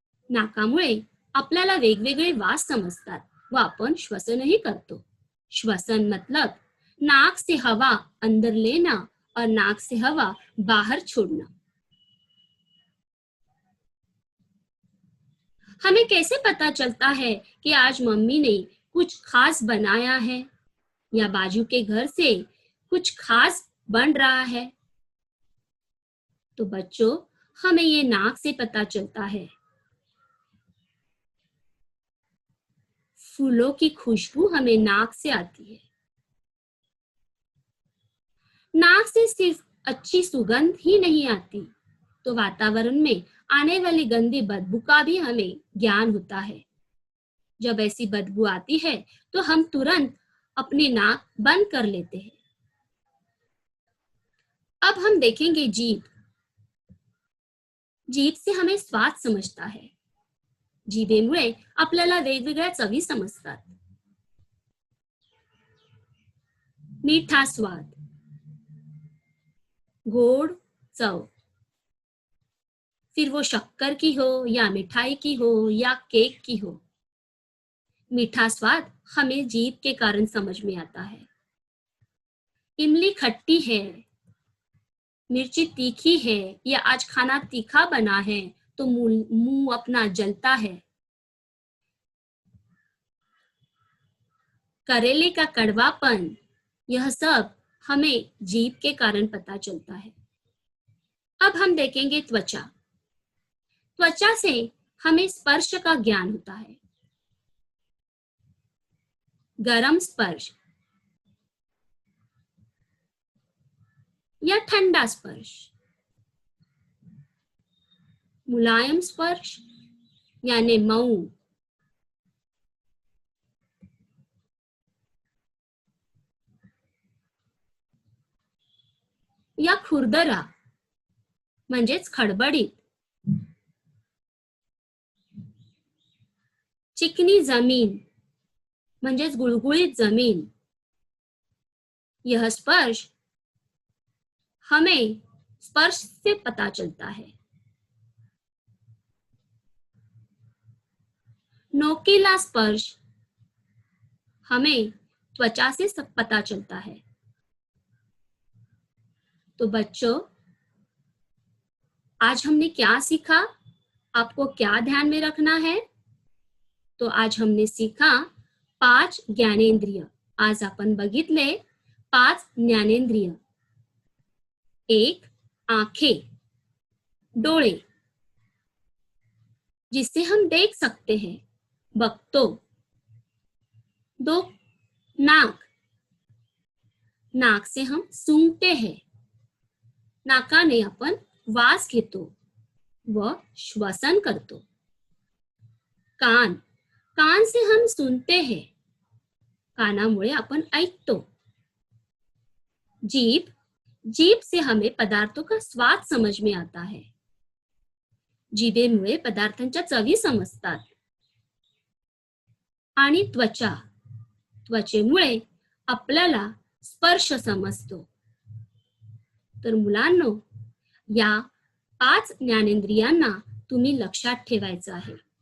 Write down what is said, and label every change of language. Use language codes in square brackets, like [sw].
[mr] नाकामुळे आपल्याला वेगवेगळे वास समजतात व आपण श्वसनही करतो। [hi] श्वसन मतलब नाक से हवा अंदर लेना और नाक से हवा बाहर छोड़ना। हमें कैसे पता चलता है कि आज मम्मी ने कुछ खास बनाया है या बाजू के घर से कुछ खास बन रहा है? तो बच्चों, हमें ये नाक से पता चलता है। फूलों की खुशबू हमें नाक से आती है। नाक से सिर्फ अच्छी सुगंध ही नहीं आती, तो वातावरण में आने वाली गंदी बदबू का भी हमें ज्ञान होता है। जब ऐसी बदबू आती है तो हम तुरंत अपनी नाक बंद कर लेते हैं। अब हम देखेंगे जीभ। जीभ से हमें स्वाद समजता है। [mr] जिभेमुळे आपल्याला वेगवेगळ्या चवी समजतात। [hi] मीठा स्वाद, [mr] गोड चव, [hi] फिर वो शक्कर की हो या मिठाई की हो या केक की हो। मीठा स्वाद हमें जीभ के कारण समझ में आता है। इमली खट्टी है, मिर्ची तीखी है या आज खाना तीखा बना है तो मुंह अपना जलता है। करेले का कड़वापन, यह सब हमें जीभ के कारण पता चलता है। अब हम देखेंगे त्वचा। त्वचा से हमें स्पर्श का ज्ञान होता है। गरम स्पर्श या ठंडा स्पर्श, मुलायम स्पर्श यानी मऊ, या खुरदरा [mr] म्हणजेच खडबडीत। [hi] चिकनी जमीन [mr] म्हणजेच गुळगुळीत जमीन। [hi] यह स्पर्श हमें स्पर्श से पता चलता है। नोकीला स्पर्श हमें त्वचा से सब पता चलता है। तो बच्चों, आज हमने क्या सीखा? आपको क्या ध्यान में रखना है? तो आज हमने सीखा 5 ज्ञानेंद्रिय। [mr] आज आपण बघितले 5 ज्ञानेंद्रिय। [hi] 1 आंखें, डोळे, जिससे हम देख सकते हैं, बघतो। 2 नाक, नाक से हम सूंघते हैं। [mr] नाकाने आपण वास घेतो व श्वसन करतो। [hi] कान, कान से हम सुनते हैं। [mr] कानामुळे आपण ऐकतो। [hi] जीभ, जीभ से हमें पदार्थों का स्वाद समझ में आता है। [mr] जिभेमुळे पदार्थांच्या चवी समजतात। आणि त्वचा, त्वचेमुळे आपल्याला स्पर्श समजतो। तर मुलांनो, या 5 ज्ञानेंद्रियांना तुम्ही लक्षात ठेवायचं आहे।